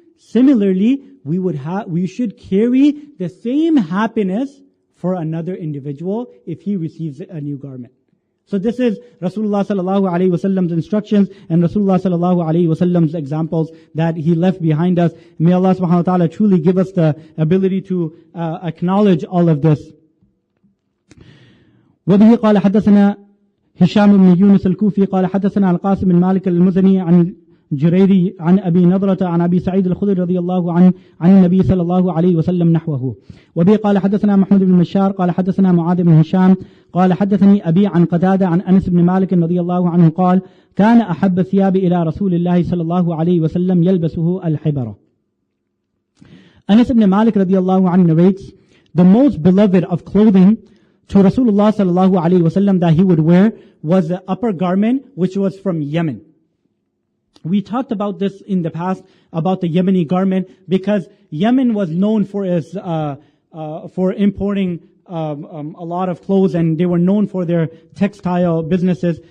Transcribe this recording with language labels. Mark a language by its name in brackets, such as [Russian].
[English] Similarly, we should carry the same happiness for another individual if he receives a new garment. So this is Rasulullah sallallahu alaihi wasallam's instructions and Rasulullah sallallahu alaihi wasallam's examples that he left behind us. May Allah subhanahu wa ta'ala truly give us the ability to acknowledge all of this. [Arabic] وبه قال حدثنا هشام بن يونس الكوفي قال حدثنا القاسم بن مالك المزني عن جريري عن أبي نضرة عن أبي سعيد الخدري رضي الله عنه عن النبي صلى الله عليه وسلم نحوه. وبه قال حدثنا محمود بن مشار قال حدثنا معاذ بن هشام قال حدثني أبي عن قتادة عن أنس بن مالك رضي الله عنه قال كان أحب الثياب إلى رسول الله صلى الله عليه وسلم يلبسه الحبرة. [English] Anas ibn Malik radiallahu anhu narrates, the most beloved of clothing to Rasulullah sallallahu alaihi wasallam that he would wear was the upper garment which was from Yemen. We talked about this in the past, about the Yemeni garment, because Yemen was known for its, for importing a lot of clothes, and they were known for their textile businesses.